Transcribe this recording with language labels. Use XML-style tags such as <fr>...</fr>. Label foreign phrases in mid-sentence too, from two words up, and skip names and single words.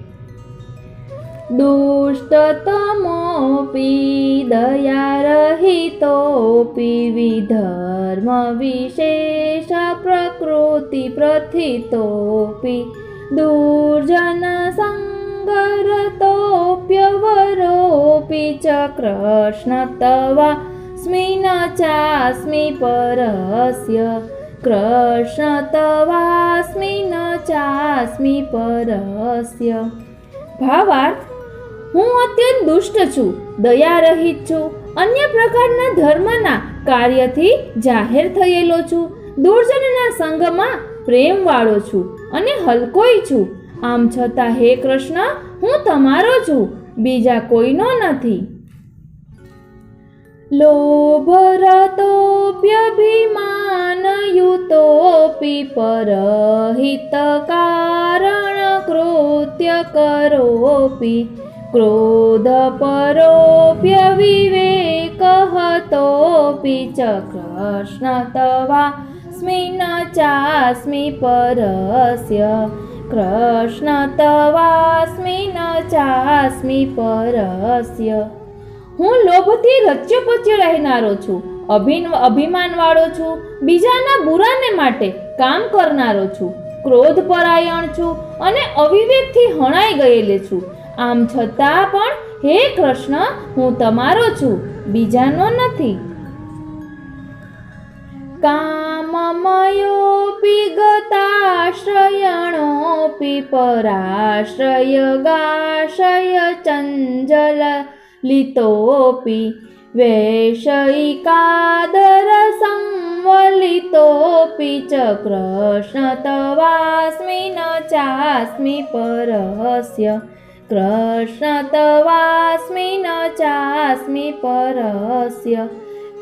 <sa>दुष्टतमोऽपि दयारहितोऽपि विधर्म विशेष प्रकृति प्रथितोऽपि दुर्जन संगरतोऽप्यवरोऽपि च कृष्ण तवास्मि न चास्मि परस्य कृष्ण तवास्मि न चास्मि परस्य।</sa> <gu>भावार्थ હું અત્યંત દુષ્ટ છું, દયારહિત છું, અન્ય પ્રકારના ધર્મના કાર્યથી જાહેર થયેલો છું, દુર્જનના સંગમાં પ્રેમવાળો છું અને હલકોય છું. આમ છતાં હે કૃષ્ણ, હું તમારો છું, બીજા કોઈનો નથી.</gu> <sa>લોભરતોऽપ્યભિમાનયુતોऽપि પરહિતકાरणकृत्य करोऽपि क्रोधपरोऽप्यविवेकहतोऽपि च कृष्ण तवास्मि न चास्मि परस्य कृष्ण तवास्मि न चास्मि परस्य।</sa> <gu>હું લોભથી રચ્યપચ્ય રહેનારો છું, અભિમાનવાળો છું, બીજાના બુરાને માટે કામ કરનારો છું, ક્રોધપરાયણ છું અને અવિવેકથી હણાઈ ગયેલો છું. આમ છતાં પણ હે કૃષ્ણ, હું તમારો છું, બીજાનો નથી.</gu> <sa>કામમયોऽપि ગતાશ્રયણોऽપि પરાશ્રયગાશ્રય ચञ्चलितोऽपि वैषयिकादरसंवलितोऽपि च कृष्ण तवास्मि न चास्मि परस्य कृष्ण तवास्मि न चास्मि परस्य।</sa>